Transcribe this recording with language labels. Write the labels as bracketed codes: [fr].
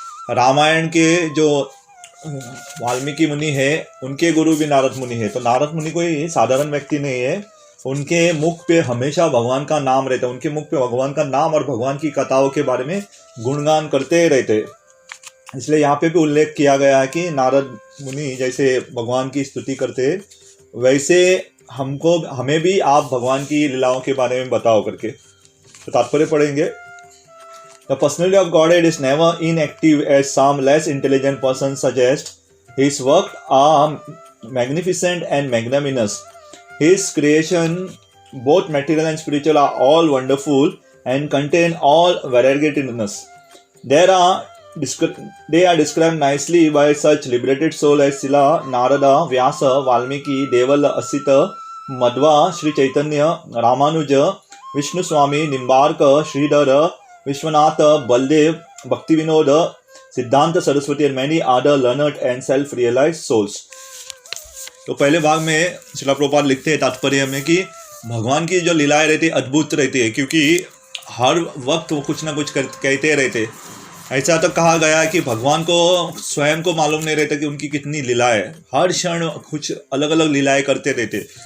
[hi] रामायण के जो वाल्मीकि मुनि है उनके गुरु भी नारद मुनि है। तो नारद मुनि कोई साधारण व्यक्ति नहीं है, उनके मुख पे हमेशा भगवान का नाम रहता है, उनके मुख पे भगवान का नाम और भगवान की कथाओं के बारे में गुणगान करते रहते। इसलिए यहाँ पे भी उल्लेख किया गया है कि नारद मुनि जैसे भगवान की स्तुति करते वैसे हमें भी आप भगवान की लीलाओं के बारे में बताओ करके। तो तात्पर्य पढ़ेंगे। [en] The personality of Godhead is never inactive as some less intelligent persons suggest. His works are magnificent and magnanimous. His creation, both material and spiritual, are all wonderful and contain all variegatedness. They are described nicely by such liberated souls as Sila, Narada, Vyasa, Valmiki, Deval, Asita, Madhva, Sri Chaitanya, Ramanuja, Vishnu Swami, Nimbarka, Shridhar, Vishwanath, Baldev, Bhakti Vinod, Siddhanta Saraswati and many other learned and self realised souls. [hi] तो पहले भाग में श्रील प्रभुपाद लिखते हैं तात्पर्य में कि भगवान की जो लीलाएं रहती है अद्भुत रहती है, क्योंकि हर वक्त वो कुछ ना कुछ कहते रहते। ऐसा तो कहा गया है कि भगवान को स्वयं को मालूम नहीं रहता कि उनकी कितनी लीलाएं, हर क्षण कुछ अलग अलग लीलाएं करते रहते।